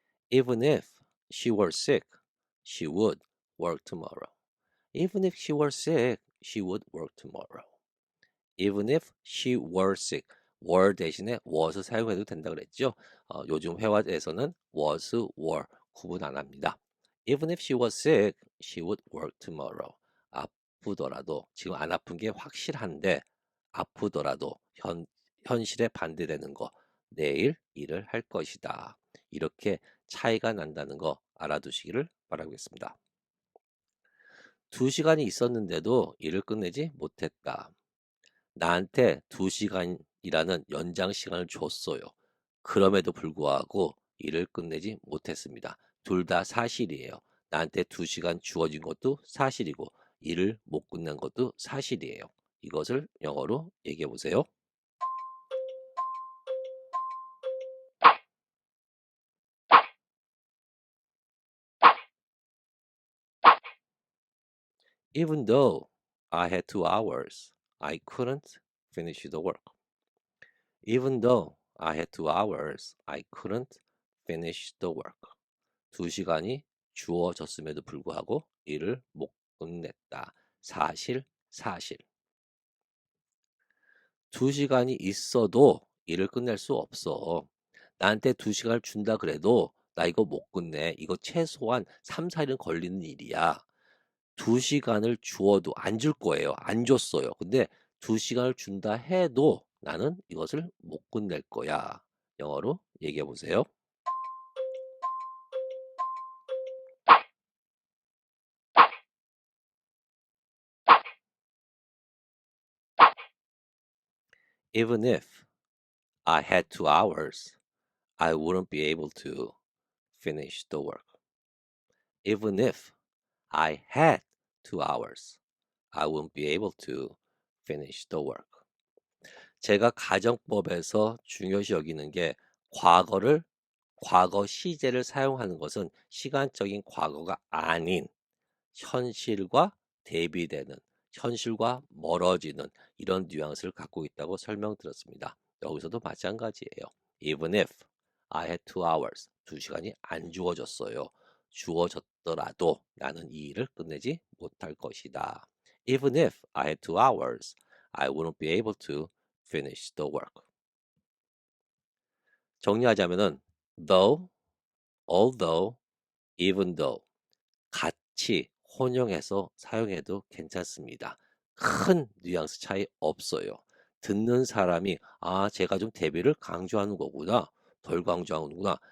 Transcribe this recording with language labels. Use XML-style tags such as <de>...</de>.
<en>Even if she were sick, she would work tomorrow. Even if she were sick, she would work tomorrow. Even if she were sick, were</en> <ko>대신에 was 사용해도 된다 그랬죠. 요즘 회화에서는 was, were 구분 안 합니다.</ko> <en>Even if she was sick, she would work tomorrow.</en> <ko>아프더라도 지금 안 아픈 게 확실한데 아프더라도 현실에 반대되는 거 내일 일을 할 것이다. 이렇게 차이가 난다는 거 알아두시기를 바라겠습니다. 2시간이 있었는데도 일을 끝내지 못했다. 나한테 2시간이라는 연장 시간을 줬어요. 그럼에도 불구하고 일을 끝내지 못했습니다. 둘 다 사실이에요. 나한테 2시간 주어진 것도 사실이고 일을 못 끝낸 것도 사실이에요. 이것을 영어로 얘기해 보세요.</ko> <en>Even though I had 2 hours, I couldn't finish the work. Even though I had 2 hours, I couldn't finish the work.</en> <ko>2시간이 주어졌음에도 불구하고 일을 못 끝냈다. 사실. 2시간이 있어도 일을 끝낼 수 없어. 나한테 2시간을 준다 그래도 나 이거 못 끝내. 이거 최소한 3, 4일은 걸리는 일이야. 2시간을 주어도 안 줄 거예요. 안 줬어요. 근데 2시간을 준다 해도 나는 이것을 못 끝낼 거야. 영어로 얘기해 보세요.</ko> <en>Even if I had 2 hours, I wouldn't be able to finish the work. Even if I had 2 hours, I wouldn't be able to finish the work.</en> <ko>제가 가정법에서 중요시 여기는 게 과거 시제를 사용하는 것은 시간적인 과거가 아닌 현실과 대비되는, 현실과 멀어지는 이런 뉘앙스를 갖고 있다고 설명드렸습니다. 여기서도 마찬가지예요.</ko> <en>Even if I had 2 hours,</en> <ko>2시간이 안 주어졌어요. 주어졌더라도 나는 이 일을 끝내지 못할 것이다.</ko> <en>Even if I had 2 hours, I wouldn't be able to finish the work.</en> <ko>정리하자면은 though, although, even though 같이 혼용해서 사용해도 괜찮습니다. 큰 뉘앙스 차이 없어요. 듣는 사람이 제가 좀 대비를 강조하는 거구나. 덜 강조하는구나.</ko>